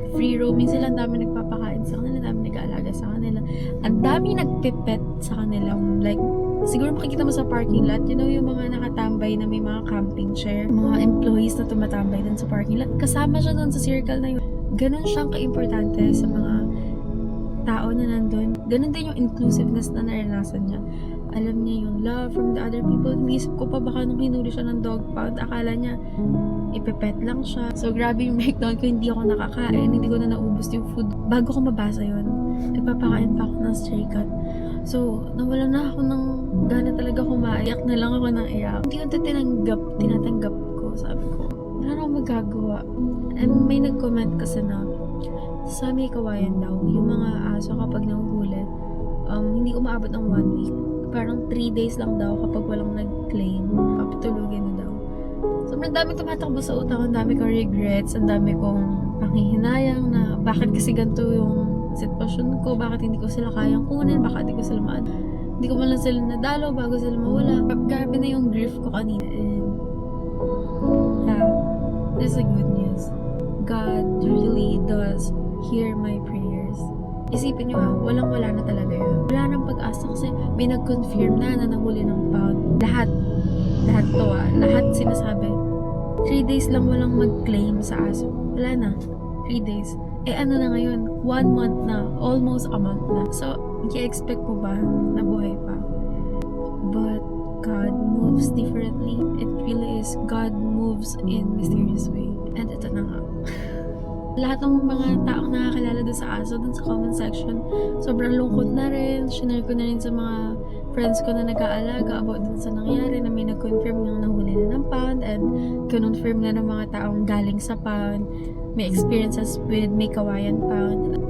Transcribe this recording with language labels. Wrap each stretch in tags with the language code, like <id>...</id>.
<tl>Free roaming sila, ang dami nagpapakain sa kanila, ang dami nag-aalaga sa kanila, ang dami nagpipet sa kanila. Like, siguro makikita mo sa parking lot,</tl> <en>you know,</en> <tl>yung mga nakatambay na may mga camping chair, mga employees na tumatambay dun sa parking lot. Kasama siya dun sa circle na yun. Ganon siyang ka-importante sa mga tao na nandun. Ganon din yung inclusiveness na naranasan niya. Alam niya yung</tl> <en>love from the other people.</en> <tl>Inisip ko pa baka nung hinuli siya ng dog pound, akala niya ipepet lang siya. So, grabe yung breakdown ko. Hindi ako nakakain. Hindi ko na naubos yung food. Bago ko mabasa yun, nagpapakain pa ako ng stray cat. So, nawala na ako ng gana talaga kumain. Iyak na lang ako ng iyak. Hindi ko ito tinatanggap ko. Sabi ko, wala na akong magagawa. And may nag-comment kasi na sa may kawayan daw, yung mga aso kapag nahuhuli, hindi umaabot ng 1 week. Parang 3 days lang daw kapag walang nag-claim, papatulugin na daw. So, ang dami tumatakbo sa utak, ang dami kong regrets, ang dami kong panghihinayang na bakit kasi ganito yung sitwasyon ko, bakit hindi ko sila kayang kunin, bakit hindi ko sila hindi ko man lang sila nadalo bago sila mawala. Grabe na yung grief ko kanina.</tl> <en>And, there's a good news. God really does hear my prayers.</en> <tl>Isipin nyo walang-wala na talaga yun. Wala nang pag-asa kasi may nag-confirm na nahuli ng pound. Lahat to lahat sinasabi. 3 days lang walang mag-claim sa aso. Wala na. 3 days. Ano na ngayon? 1 month na. Almost a month na. So, i-expect mo ba na buhay pa?</tl> <en>But, God moves differently. It really is. God moves in mysterious way.</en> <tl>And ito na nga. Lahat ng mga taong nakakilala doon sa aso, doon sa comment section, sobrang lungkot na rin. Shinare ko na rin sa mga friends ko na nag-aalaga about dun sa nangyari na may nag-confirm yung nahuli na ng pound and confirm na ng mga taong galing sa pound, may experiences with may kawayan pound.</tl>